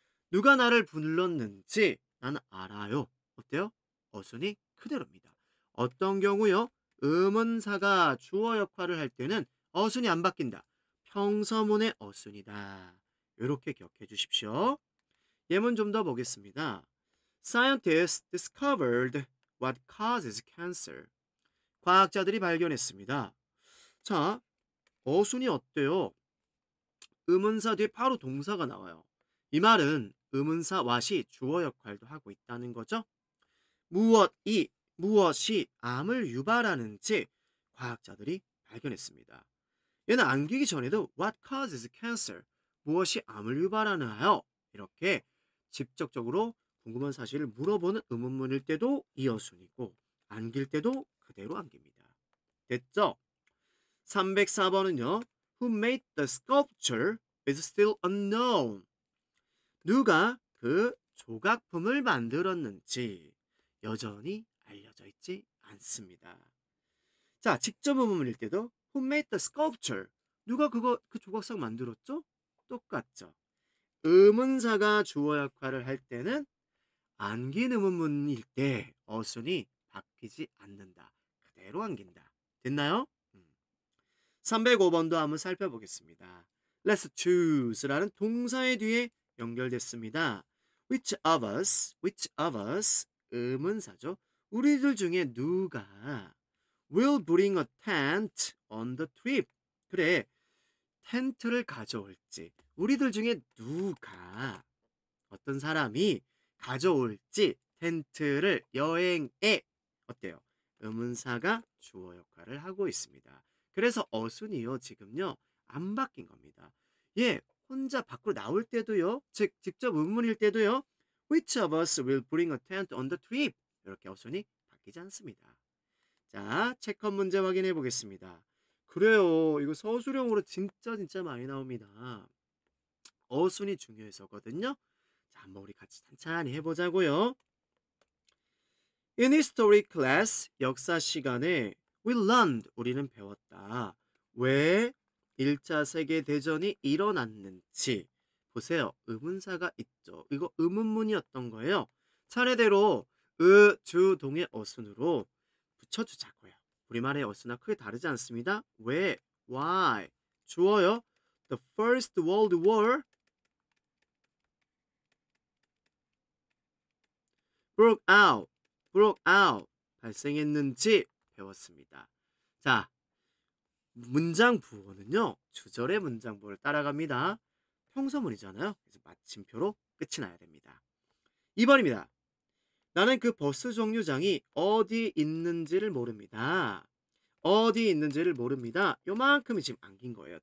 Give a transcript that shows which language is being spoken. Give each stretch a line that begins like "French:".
Korean: 누가 나를 불렀는지 나는 알아요. 어때요? 어순이 그대로입니다. 어떤 경우요? 의문사가 주어 역할을 할 때는 어순이 안 바뀐다. 평서문의 어순이다. 이렇게 기억해 주십시오. 예문 좀 더 보겠습니다.
English: Scientists discovered what causes cancer.
Korean: 과학자들이 발견했습니다. 자, 어순이 어때요? 의문사 뒤에 바로 동사가 나와요. 이 말은 의문사 what이 주어 역할도 하고 있다는 거죠. 무엇이 암을 유발하는지 과학자들이 발견했습니다. 얘는 안기기 전에도
English: what causes cancer?
Korean: 무엇이 암을 유발하나요? 이렇게 직접적으로 궁금한 사실을 물어보는 의문문일 때도 이 어순이고 안길 때도 그대로 안깁니다. 됐죠? 304번은요.
English: Who made the sculpture is still unknown. 누가
Korean: 그 조각품을 만들었는지 여전히 알려져 있지 않습니다. 자, 직접 의문문일 때도
English: Who made the sculpture?
Korean: 누가 그 조각상 만들었죠? 똑같죠. 의문사가 주어 역할을 할 때는 안긴 의문문일 때 어순이 바뀌지 않는다. 그대로 안긴다. 됐나요? 305번도 한번 살펴보겠습니다.
English: Let's choose
Korean: 라는 동사의 뒤에 연결됐습니다.
English: which of us 의문사죠.
Korean: 우리들 중에 누가
English: will bring a tent on the trip.
Korean: 그래, 텐트를 가져올지. 우리들 중에 누가 어떤 사람이 가져올지 텐트를 여행에 어때요? 의문사가 주어 역할을 하고 있습니다. 그래서 어순이요 지금요 안 바뀐 겁니다. 예, 혼자 밖으로 나올 때도요, 즉 직접 의문일 때도요,
English: which of us will bring a tent on the trip
Korean: 이렇게 어순이 바뀌지 않습니다. 자, 체크 문제 확인해 보겠습니다. 그래요, 이거 서술형으로 진짜 많이 나옵니다. 어순이 중요해서거든요. 자, 한번 우리 같이 천천히 해보자고요.
English: In history class,
Korean: 역사 시간에
English: we learned,
Korean: 우리는 배웠다. 왜 1차 세계대전이 일어났는지. 보세요. 의문사가 있죠. 이거 의문문이었던 거예요. 차례대로 주, 동의 어순으로 붙여주자고요. 우리말의 어순과 크게 다르지 않습니다. 왜? Why? 주어요.
English: The First World War broke out,
Korean: 발생했는지 배웠습니다. 자, 문장 부호는요, 주절의 문장 부호를 따라갑니다. 평서문이잖아요. 그래서 마침표로 끝이 나야 됩니다. 2번입니다. 나는 그 버스 정류장이 어디 있는지를 모릅니다. 어디 있는지를 모릅니다. 요만큼이 지금 안긴 거예요.